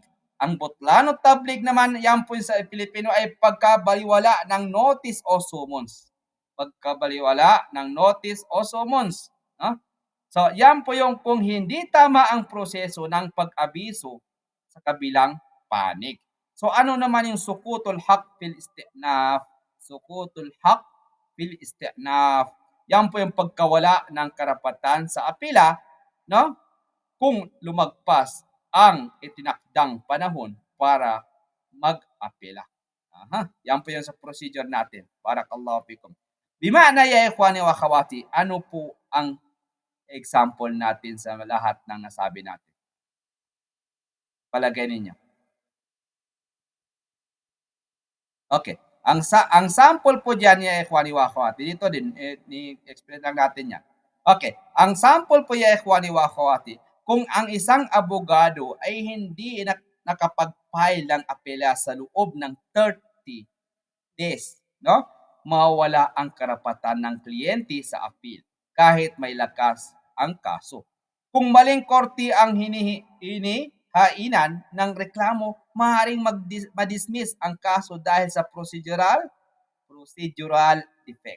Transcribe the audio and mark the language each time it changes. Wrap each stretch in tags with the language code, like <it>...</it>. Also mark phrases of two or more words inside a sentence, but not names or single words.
<tl>Ang</tl> <ar>بطلان التبليغ</ar> <tl>naman, yan po sa Pilipino ay pagkabaliwala ng notice o summons. Pagkabaliwala ng notice o summons. No? So, yan po yung kung hindi tama ang proseso ng pag-abiso sa kabilang panig. So, ano naman yung</tl> <ar>سقوط الحق في الاستئناف? سقوط الحق في الاستئناف.</ar> <tl>Yan po yung pagkawala ng karapatan sa apila, no? kung lumagpas ang itinakdang panahon para mag-apela. Yan po yung sa procedure natin.</tl> <ar>بارك الله فيكم. بمعنى يا إخواني وأخواتي,</ar> <tl>ano po ang example natin sa lahat ng nasabi natin? Palagay ninyo. Okay. Ang sample po diyan</tl> <ar>يا إخواني وأخواتي,</ar> <tl>dito din ni-explain lang natin yan. Okay. Ang sample po</tl> <ar>يا إخواني وأخواتي,</ar> <tl>kung ang isang abogado ay hindi nakapag-file ng apela sa loob ng 30 days, no? Mawawala ang karapatan ng kliyente sa appeal kahit may lakas ang kaso. Kung maling korte ang hinihainan ng reklamo, maaaring ma-dismiss ang kaso dahil sa</tl> <en>procedural defect.</en>